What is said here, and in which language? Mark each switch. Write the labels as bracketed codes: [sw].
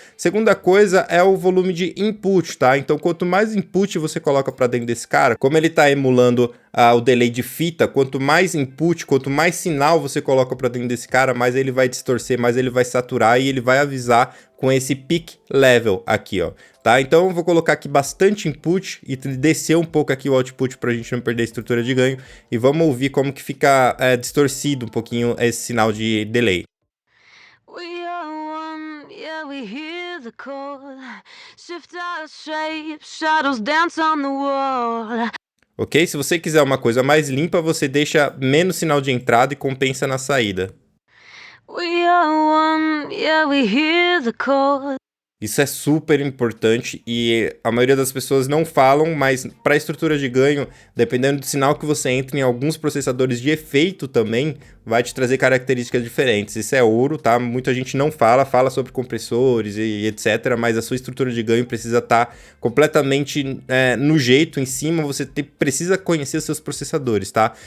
[pt] Segunda coisa é o volume de input, tá? Então, quanto mais input você coloca para dentro desse cara, como ele tá emulando o delay de fita, quanto mais input, quanto mais sinal você coloca para dentro desse cara, mais ele vai distorcer, mais ele vai saturar e ele vai avisar com esse peak level aqui, ó, tá? Então eu vou colocar aqui bastante input e descer um pouco aqui o output pra gente não perder a estrutura de ganho, e vamos ouvir como que fica distorcido um pouquinho esse sinal de delay. [en] We are one, yeah, we hear the call. Shift our shape, shadows dance on the wall. Ok? [pt] Se você quiser uma coisa mais limpa, você deixa menos sinal de entrada e compensa na saída. [en] We are one, yeah, we hear the call. [pt] Isso é super importante e a maioria das pessoas não falam, mas para a estrutura de ganho, dependendo do sinal que você entra em alguns processadores de efeito também, vai te trazer características diferentes. Isso é ouro, tá? Muita gente não fala sobre compressores e etc, mas a sua estrutura de ganho precisa estar completamente no jeito, em cima, você precisa conhecer os seus processadores, tá?